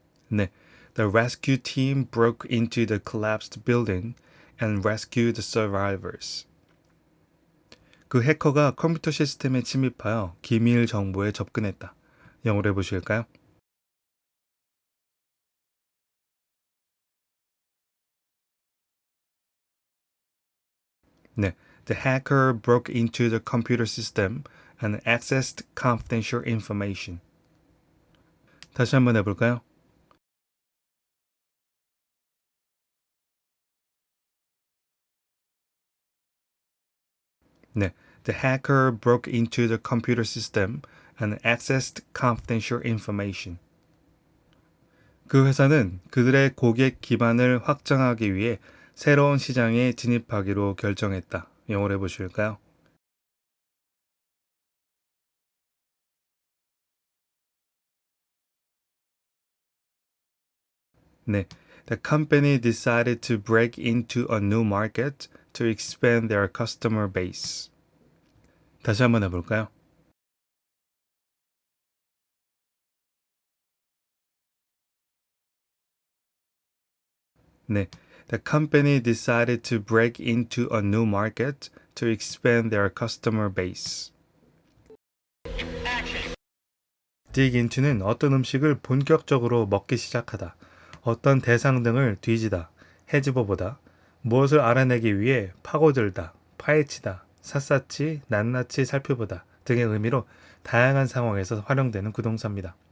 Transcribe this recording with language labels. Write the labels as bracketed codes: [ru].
[ko] 네. [en] The rescue team broke into the collapsed building and rescued the survivors. [ko] 그 해커가 컴퓨터 시스템에 침입하여 기밀 정보에 접근했다. 영어로 해보실까요? 네. [en] The hacker broke into the computer system and accessed confidential information. [ko] 다시 한번 해볼까요? 네. [en] The hacker broke into the computer system and accessed confidential information. [ko] 그 회사는 그들의 고객 기반을 확장하기 위해 새로운 시장에 진입하기로 결정했다. 영어로 해보실까요? 네. [en] The company decided to break into a new market to expand their customer base. [ko] 다시 한번 해볼까요? 네. [en] The company decided to break into a new market to expand their customer base. [ko] dig into는 어떤 음식을 본격적으로 먹기 시작하다, 어떤 대상 등을 뒤지다, 헤집어보다, 무엇을 알아내기 위해 파고들다, 파헤치다, 샅샅이 낱낱이 살펴보다 등의 의미로 다양한 상황에서 활용되는 구동사입니다.